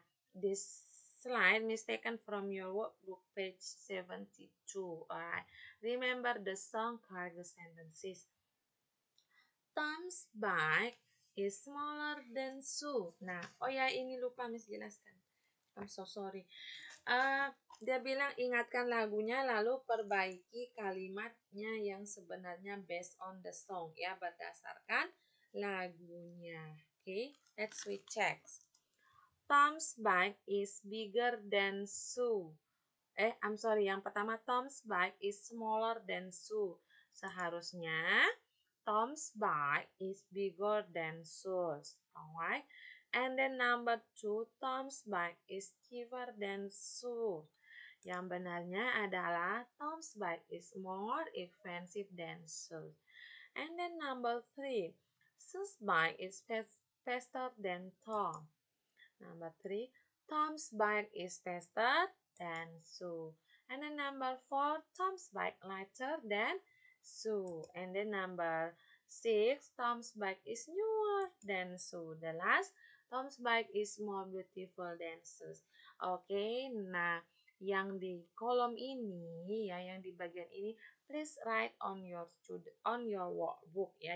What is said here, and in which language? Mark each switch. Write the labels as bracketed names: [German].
[English] This slide is taken from your workbook page 72. Alright. Remember the song, correct the sentences. Tom's bike is smaller than Sue. [Indonesian] Nah, ini lupa Miss jelaskan. [English] I'm so sorry. [Indonesian] Dia bilang ingatkan lagunya lalu perbaiki kalimatnya yang sebenarnya [English] based on the song [Indonesian] ya, berdasarkan lagunya. [English] Okay, let's we check. Tom's bike is bigger than Sue. I'm sorry, [Indonesian] yang pertama [English] Tom's bike is smaller than Sue. [Indonesian] Seharusnya [English] Tom's bike is bigger than Sue's. Alright. And then number 2, Tom's bike is cheaper than Sue. [Indonesian] Yang benarnya adalah [English] Tom's bike is more expensive than Sue's. And then number 3, Sue's bike is faster than Tom. Number 3, Tom's bike is faster than Sue. And then number 4, Tom's bike lighter than Sue. And then number 6, Tom's bike is newer than Sue. The last, Tom's bike is more beautiful than Sue's. [Indonesian] Oke, nah yang di kolom ini ya, yang di bagian ini, [English] please write on your workbook [Indonesian] ya.